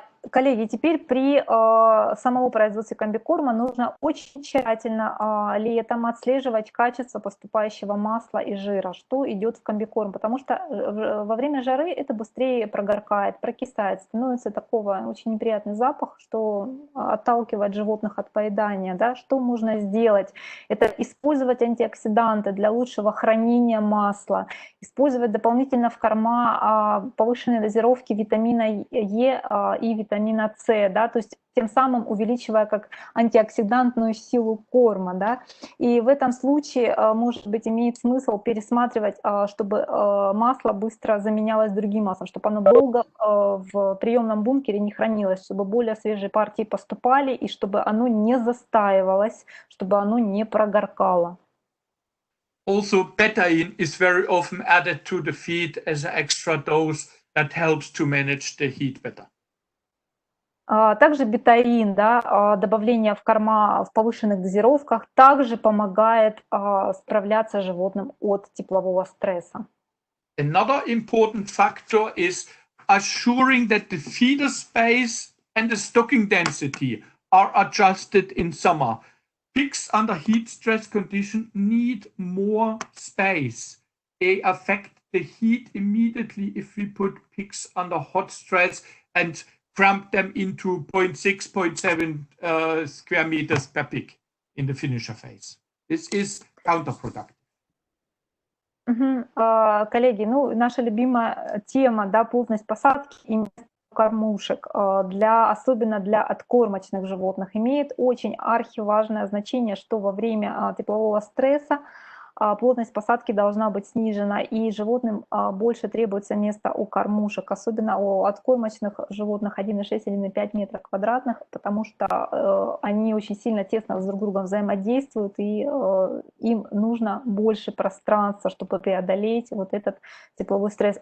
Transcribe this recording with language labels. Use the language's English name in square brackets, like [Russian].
[Russian] Коллеги, теперь при самом производстве комбикорма нужно очень тщательно летом отслеживать качество поступающего масла и жира, что идет в комбикорм, потому что во время жары это быстрее прогоркает, прокисает, становится такого очень неприятный запах, что отталкивает животных от поедания. Да? Что можно сделать? Это использовать антиоксиданты для лучшего хранения масла, использовать дополнительно в корма повышенные дозировки витамина Е и витамина С, да, то есть тем самым увеличивая как антиоксидантную силу корма, да, и в этом случае, может быть, имеет смысл пересматривать, чтобы масло быстро заменялось другим маслом, чтобы оно долго в приемном бункере не хранилось, чтобы более свежие партии поступали и чтобы оно не застаивалось, чтобы оно не прогоркало. [English] Also, betaine is very often added to the feed as an extra dose that helps to manage the heat better. [Russian] Также бетаин, да, добавление в корма в повышенных дозировках также помогает справляться животным от теплового стресса. [English] Another important factor is assuring that the feeder space and the stocking density are adjusted in summer. Pigs under heat stress condition need more space. They affect the heat immediately if we put pigs under hot stress and cramp them into 0.6, 0.7 square meters per pig in the finisher phase. This is counterproductive. [Russian] Коллеги, ну, наша любимая тема, да, плотность посадки и место кормушек, особенно для откормочных животных, имеет очень архиважное значение, что во время теплового стресса плотность посадки должна быть снижена, и животным больше требуется места у кормушек, особенно у откормочных животных 1,6-1,5 метра квадратных, потому что они очень сильно тесно с друг другом взаимодействуют, и им нужно больше пространства, чтобы преодолеть вот этот тепловой стресс.